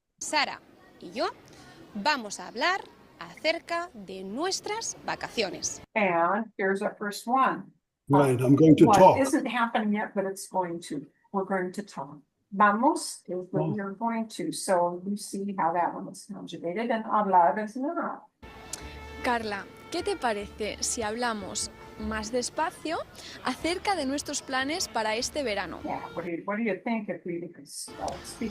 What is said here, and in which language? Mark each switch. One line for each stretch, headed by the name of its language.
Spanish: Sara y yo vamos a hablar acerca de nuestras vacaciones.
English: And here's our first one. Right, I'm going to what talk. isn't happening yet, but it's going to. We're going to talk. Vamos is what Oh. we're going to. So you see how that one is conjugated, and hablar is not.
Spanish: Carla, ¿qué te parece si hablamos más despacio acerca de nuestros planes para este verano?
English: Yeah, what do you think if we speak